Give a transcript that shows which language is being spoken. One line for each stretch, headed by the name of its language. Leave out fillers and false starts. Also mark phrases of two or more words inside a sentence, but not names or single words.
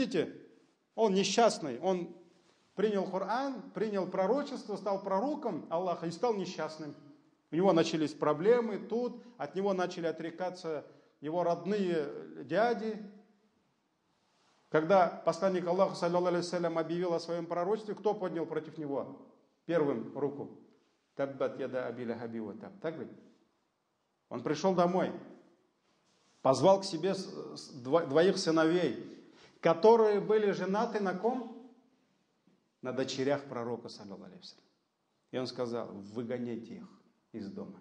Russian: Видите? Он несчастный, он принял Коран, принял пророчество, стал пророком Аллаха и стал несчастным. У него начались проблемы тут, от него начали отрекаться его родные дяди. Когда посланник Аллаха,
Arabic: صلى الله عليه وسلم,
Russian: объявил о своем пророчестве, кто поднял против него первым руку?
Arabic: تبت يدا أبي لهب وتب.
Russian: Так ведь? Он пришел домой, позвал к себе двоих сыновей, которые были женаты на ком? На дочерях пророка,
Arabic: صلى الله عليه وسلم.
Russian: И он сказал: выгоните их из дома.